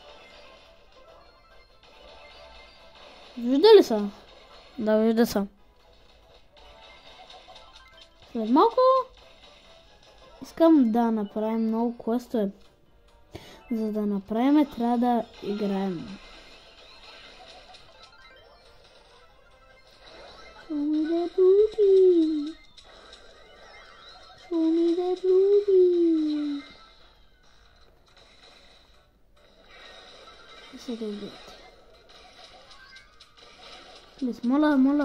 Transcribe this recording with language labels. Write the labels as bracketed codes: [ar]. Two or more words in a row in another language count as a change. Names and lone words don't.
[bg] Вижда ли са? Да, вижда са. След малко искам да направим много квестове. За да направим трябва да играем. [en] Show me that booty. Show me that booty. [bg] Сега гледате. Please, моля.